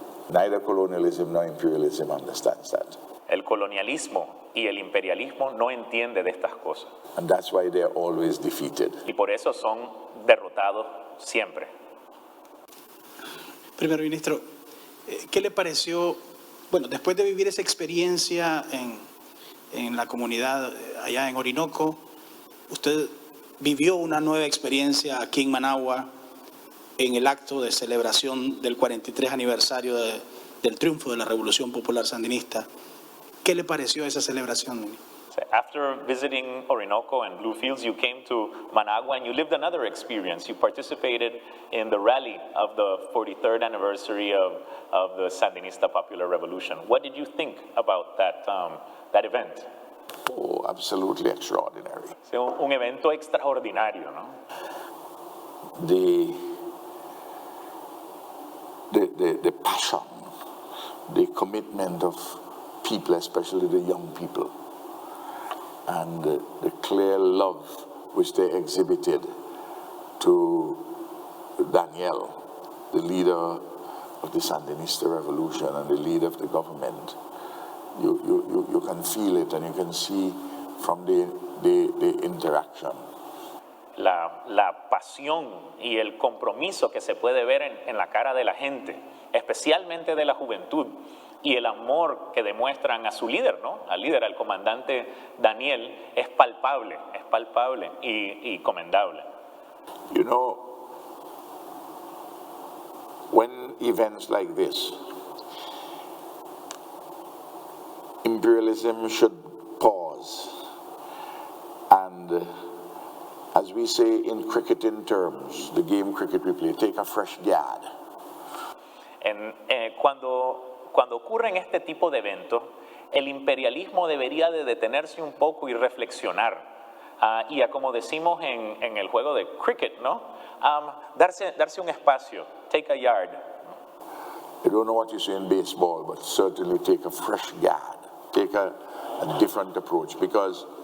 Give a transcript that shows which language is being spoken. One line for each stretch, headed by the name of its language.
English: Neither colonialism nor imperialism understands that.
Spanish: El colonialismo y el imperialismo no entienden de estas cosas.
English: And that's why they're always defeated.
Spanish: Y por eso son derrotados siempre. Primer ministro, ¿qué le pareció, bueno, después de vivir esa experiencia en la comunidad allá en Orinoco, usted vivió una nueva experiencia aquí en Managua en el acto de celebración del 43 aniversario del triunfo de la Revolución Popular Sandinista? ¿Qué le pareció esa celebración?
English: So after visiting Orinoco and Bluefields, you came to Managua and you lived another experience. You participated in the rally of the 43rd anniversary of the Sandinista Popular Revolution. What did you think about that event? Oh, absolutely extraordinary.
Spanish: Sí, un evento extraordinario, ¿no?
English: The passion, the commitment of people, especially the young people, and the clear love which they exhibited to Daniel, the leader of the Sandinista revolution and the leader of the government. You can feel it and you can see from the interaction.
Spanish: La pasión y el compromiso que se puede ver en la cara de la gente, especialmente de la juventud, y el amor que demuestran a su líder, ¿no? Al líder, al comandante Daniel, es palpable y comendable.
English: You know, when events like this, imperialism should pause and, as we say in cricketing terms, the game cricket we play, take a fresh guard.
Spanish: Cuando ocurren este tipo de eventos, el imperialismo debería de detenerse un poco y reflexionar. Y como decimos en el juego de cricket, ¿no? Darse un espacio,
English: take a yard. I don't know what you say in baseball, but certainly take a fresh guard, take a different approach, because